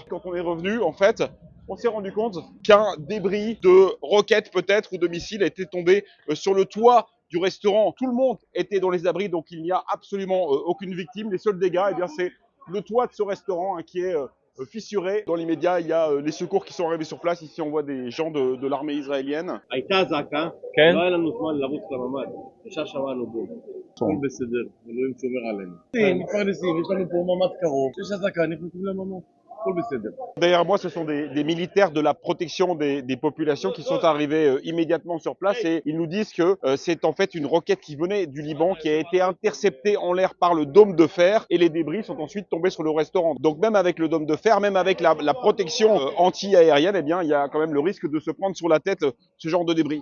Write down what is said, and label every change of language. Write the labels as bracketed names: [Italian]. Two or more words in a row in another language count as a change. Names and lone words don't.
[French] Quand on est revenu, en fait, on s'est rendu compte qu'un débris de roquette peut-être ou de missile a été tombé sur le toit du restaurant. Tout le monde était dans les abris, donc il n'y a absolument aucune victime. Les seuls dégâts, eh bien, c'est le toit de ce restaurant hein, qui est fissuré. Dans l'immédiat, il y a les secours qui sont arrivés sur place. Ici, on voit des gens de l'armée israélienne. [Hebrew] הייתה אזעקה, כן? לא היה לנו זמן לרוץ לממ"ד, ישר שמענו בום. הכל בסדר, אלוהים שומר עלינו. מתפרנסים, יש לנו פה ממ"ד קרוב, יש אזעקה, נכנסים לממ"ד, הכל בסדר. [French] Derrière moi, ce sont des militaires de la protection des populations qui sont arrivés immédiatement sur place et ils nous disent que c'est en fait une roquette qui venait du Liban qui a été interceptée en l'air par le dôme de fer et les débris sont ensuite tombés sur le restaurant. Donc même avec le dôme de fer, même avec la protection anti-aérienne, eh bien il y a quand même le risque de se prendre sur la tête ce genre de débris.